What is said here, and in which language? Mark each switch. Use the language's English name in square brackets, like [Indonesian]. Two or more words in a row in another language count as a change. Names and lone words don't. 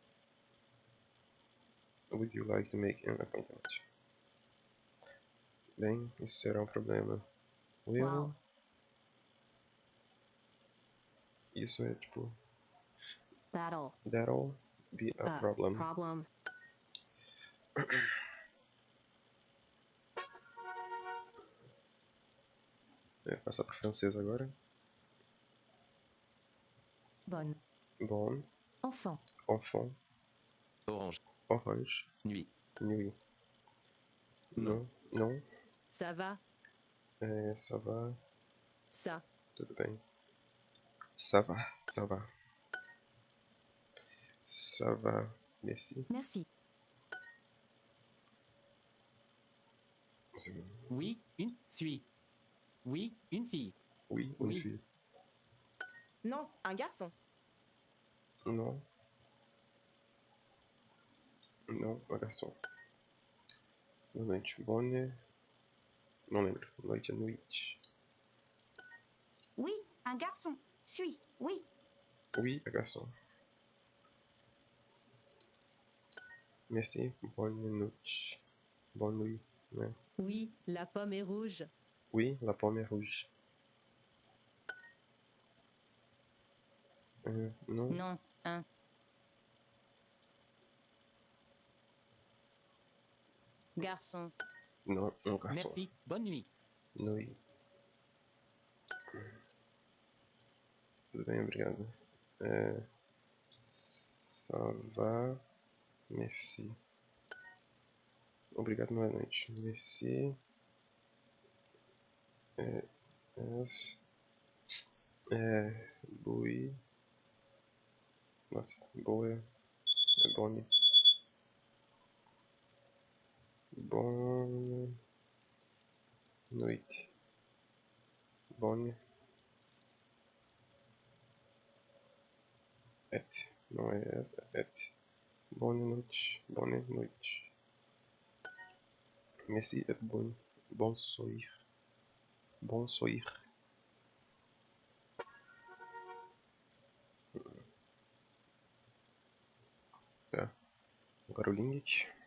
[English] Would you like to make an appointment? [Portuguese] Bem, isso será um problema. [English] Wow. [Portuguese] Isso é tipo. [English] That'll be a problem. [Portuguese] Passar para o francês agora. [French] Bonne. Bon. Enfant. Orange. Nuit. Non. Ça va. Ça va. Ça. [Portuguese] Tudo bem. [French] Ça va. Ça va. Merci. Oui, une fille. Oui, une fille. Oui, une fille. Non, un garçon. Non, un garçon. [Portuguese] Boa noite. Bonne. Não lembro. Noite. [French] Oui, un garçon. Suis. Oui. Oui, un garçon. Merci. Bonne noite. Bonne nuit. Né? Oui, la pomme est rouge. Oui, la pomme est rouge. Non. Non, un. Garçon. Non, un garçon. Merci, bonne nuit. Nuit. [Portuguese] Tudo bem, obrigado. [French] Ça va. Merci. [Portuguese] Obrigado, boa noite. Merci. Bui. Nossa, boa. [French] Bonne. Bonne noite. [Portuguese] Bonne. Não é essa. [French] Bonne noite. Merci et bon soir. [Portuguese] Tá. Agora o LingQ.